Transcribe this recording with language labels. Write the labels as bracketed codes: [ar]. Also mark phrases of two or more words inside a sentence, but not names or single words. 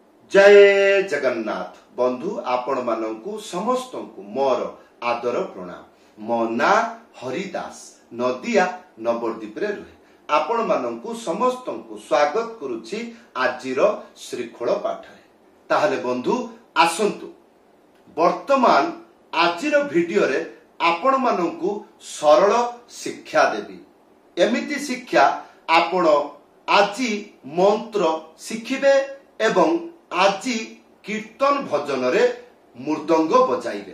[or] ଜୟ ଜଗନ୍ନାଥ ବନ୍ଧୁ ଆପଣ ମାନଙ୍କୁ ସମସ୍ତ କୁ ମୋର ଆଦର ପ୍ରଣାମ। ମୋ ନାଁ ହରିଦାସ ନଦିଆ ନବଦ୍ୱୀପ ରେ ରୁହେ। ଆପଣ ମାନଙ୍କୁ ସମସ୍ତ କୁ ସ୍ୱାଗତ କରୁଛି ଆଜିର ଶ୍ରୀଖୋଳ ପାଠ ରେ। ତାହେଲେ ବନ୍ଧୁ ଆସନ୍ତୁ ବର୍ତ୍ତମାନ ଆଜିର ଭିଡିଓ ରେ ଆପଣ ମାନଙ୍କୁ ସରଳ ଶିକ୍ଷା ଦେବି। ଏମିତି ଶିକ୍ଷା ଆପଣ ଆଜି ମନ୍ତ୍ର ଶିଖିବେ ଏବଂ ଆଜି କୀର୍ତ୍ତନ ଭଜନ ରେ ମୃଦଙ୍ଗ ବଜାଇବେ।